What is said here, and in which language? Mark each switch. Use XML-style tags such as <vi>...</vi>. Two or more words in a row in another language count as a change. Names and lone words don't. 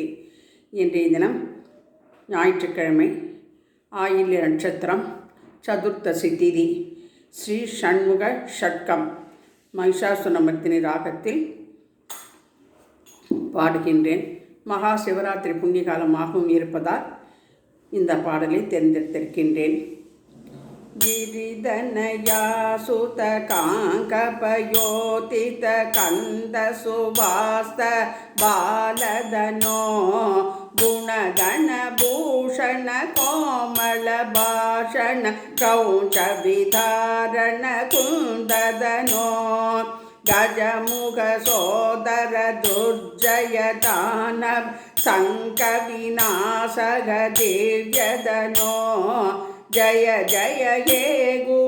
<ta>இன்றைய தினம் ஞாயிற்றுக்கிழமை, ஆயில்ய நட்சத்திரம், சதுர்த்தசி திதி, ஸ்ரீ ஷண்முக ஷட்கம் மகிஷாசுரமர்த்தினி ராகத்தில் பாடுகின்றேன். மகா சிவராத்திரி புண்ணிய காலமாகவும் இருப்பதால் இந்த பாடலை தேர்ந்தெடுத்திருக்கின்றேன்.</ta> <sa>गिरिधनया सुत काङ्कपयोतित कन्द सुवास्त बालधनो गुणगणभूषण कोमल भाषण क्रौञ्च विधारण कुन्दधनो गजमुख सोदर दुर्जय दानव शङ्खविनाशक दिव्यधनो जय जय हे गुग</sa>